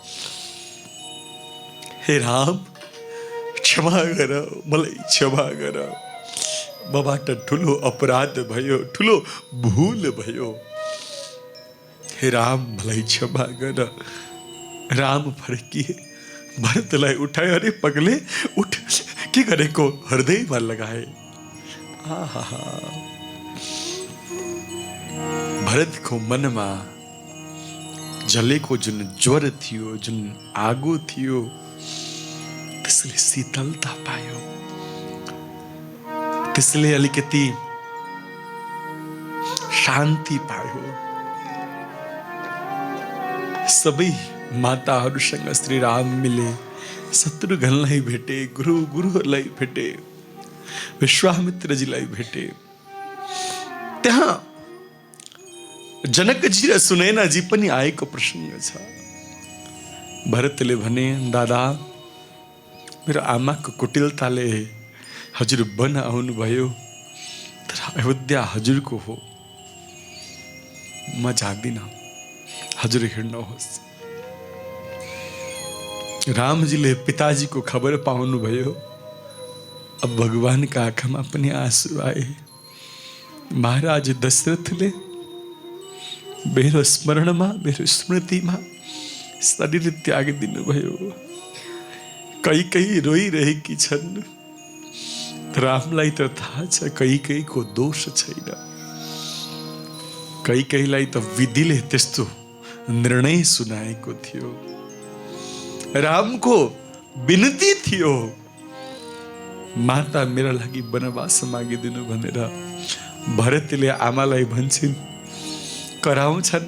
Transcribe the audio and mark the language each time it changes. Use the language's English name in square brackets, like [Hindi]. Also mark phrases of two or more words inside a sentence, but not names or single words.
[Nepali] हे राम क्षमा गर, मलाई क्षमा गर। मबाट ठुलो अपराध भयो, ठुलो भूल भयो। हे राम मलाई क्षमा गर। राम फर्किए। भरतलाई उठाए। अरे पगले उठ, के गरेको हृदयमा लगाए। आहा भरतको मनमा जलेको जुन ज्वर थियो, जुन आगो थियो, त्यसले शीतलता पायो। त्यसले अलिकति शान्ति पायो। सबै माताहरूसँग श्री राम मिले। शत्रुघ्नलाई भेटे, गुरुहरूलाई भेटे, विश्वामित्रजीलाई भेटे। त्यहाँ जनकजी र सुनैनाजी पनि आएको प्रसङ्ग छ। भरतले भने दादा मेरो आमाको कुटिलताले हजुर वन आउनुभयो, तर अयोध्या हजुरको हो। म जाँदिन, हजुर हिँड्नुहोस्। रामजीले पिताजीको खबर पाउनुभयो। [Hindi] अब भगवान का आंखा में अपने आंसू आए। [Nepali] महाराज दशरथले मेरो स्मरण में, मेरो स्मृति में शरीर त्याग दिनु भयो। कई कई रोई रहेकी छन्। रामलाई त थाहा छ कई कई को दोष छैन। कई कईलाई त विधिले त्यस्तो निर्णय सुनाएको थियो। रामको विनती थियो, माता मेरा लागि वनवास मागिदिनु भनेर। भरतले आमालाई भन्छन्, कराउँछन्।